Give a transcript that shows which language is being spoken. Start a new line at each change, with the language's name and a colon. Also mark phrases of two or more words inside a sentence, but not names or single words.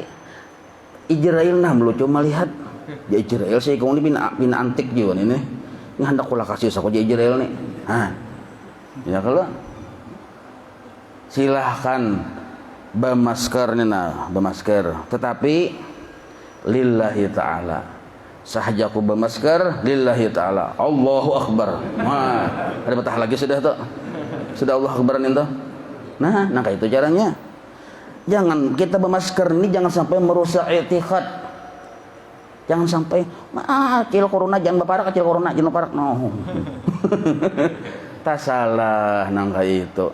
Banjar: Ijrail nah belum cuma lihat. Ya Ijrail sih kau ini pina antik juga ini. Ini hendak kula kasih aku jadi Ijrail nih. Hah. Ya kalau silahkan bermasker nih nah, bermasker. Tetapi
Arabic: لله تعالى.
Banjar: Sahaja aku bermasker
Arabic: لله تعالى. الله أكبر.
Banjar: Nah, ada betah lagi sudah tuh. Sudah Allah Akbaran itu. Nah kayak itu caranya. Jangan kita bermasker ini jangan sampai merusak i'tiqad. Jangan sampai kecil corona jangan berparak, kecil corona jangan berparak. No. Tak salah nang kayak itu.